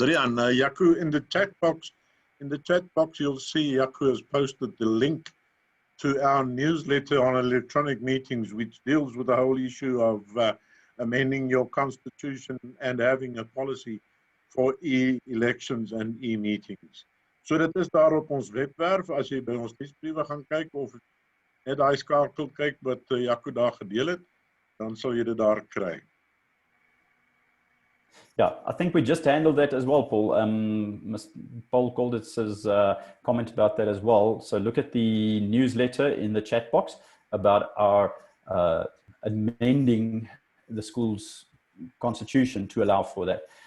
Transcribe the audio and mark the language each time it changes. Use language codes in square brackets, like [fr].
[en] Riaan, Jaco, in the chat box, you'll see Jaco has posted the link to our newsletter on electronic meetings, which deals with the whole issue of amending your constitution and having a policy for e-elections and e-meetings. [af] So dit is daar op ons webwerf, as jy by ons nuusbriewe gaan kyk of net daai skakel kyk wat Jaco daar gedeel het, dan sal jy dit daar kry. [en] Yeah, I think we just handled that as well, Paul. Paul Colditz's comment about that as well. So look at the newsletter in the chat box about our amending the school's constitution to allow for that.